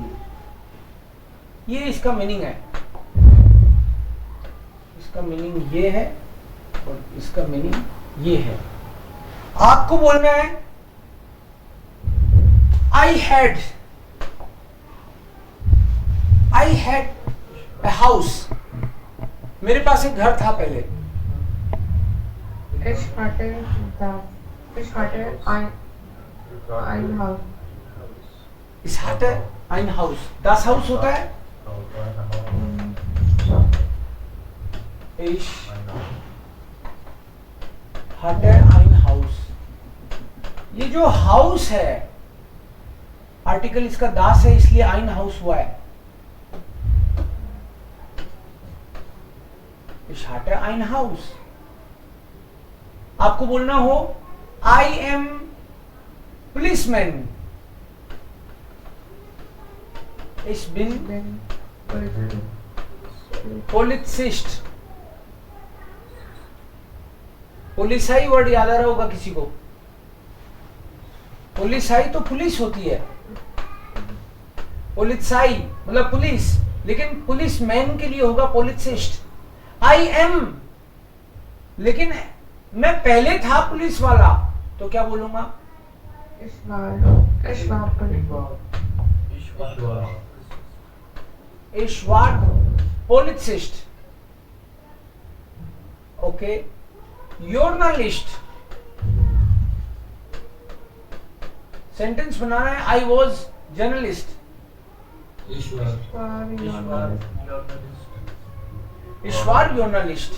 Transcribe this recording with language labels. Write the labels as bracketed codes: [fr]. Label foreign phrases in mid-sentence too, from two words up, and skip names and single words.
[hi] ये इसका मीनिंग है, इसका मीनिंग ये है और इसका मीनिंग ये है। आपको बोलना है [en] I had a house, [hi] मेरे पास एक घर था पहले। [de] Ich hatte ein Haus. Ich hatte ein Haus. Das Haus [hi] होता है [de] Ich hatte ein Haus। [hi] ये जो हाउस है, आर्टिकल इसका दास है, इसलिए [de] ein Haus [hi] हुआ है। [de] Ich hatte ein Haus। [hi] आपको बोलना हो [en] I am policeman, [de] ich bin Polizist। [hi] पुलिसाई वर्ड याद आ रहा होगा किसी को? पुलिसाई तो पुलिस होती है, पुलिसाई मतलब पुलिस, लेकिन [en] police man [hi] के लिए होगा पुलिसिस्ट। [en] I am, [hi] लेकिन मैं पहले था पुलिस वाला, तो क्या बोलूंगा? [de] Ich war Polizist। [en] Okay, journalist. [hi] सेंटेंस बनाना है, [en] I was journalist. [de] Ich war Journalist.